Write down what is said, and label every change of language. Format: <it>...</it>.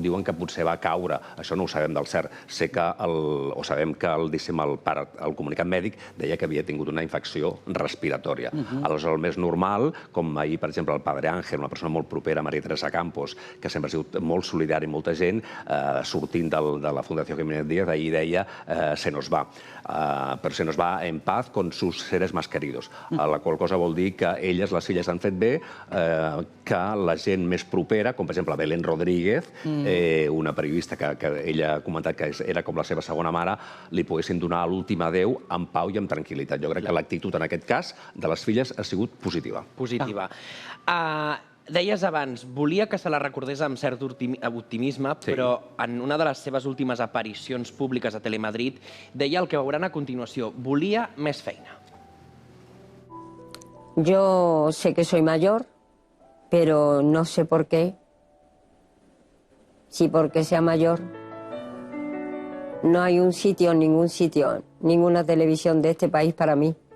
<ca>Diuen que potser va caure. Això no ho sabem del cert. Sabem que el comunicat mèdic deia que havia tingut una infecció respiratòria. Aleshores, el més normal, com ahir, per exemple, el Padre Ángel, una persona molt propera a Maria Teresa Campos, que sempre ha sigut molt solidari amb molta gent, sortint de la Fundació Jiménez Díaz, ahir deia</ca> <es>se nos va. Però se nos va en paz con sus seres más queridos.</es> <ca>La qual cosa vol dir que elles, les filles, han fet bé, que la gent més propera, com per exemple Belén Rodríguez, una periodista que ella ha comentat que era com la seva segona mare, li poguessin donar l'últim adéu amb pau i amb tranquil·litat. Jo crec que l'actitud en aquest cas de les filles ha sigut positiva. Positiva. Deies abans, volia que se la recordés amb cert optimisme, però en una de les seves últimes aparicions públiques a Telemadrid deia el que veuran a continuació. Volia més feina.</ca> <es>Yo sé que soy mayor, pero no sé por qué. Si porque sea mayor, no hay un sitio, ningún sitio, ninguna televisión de este país para mí.</es>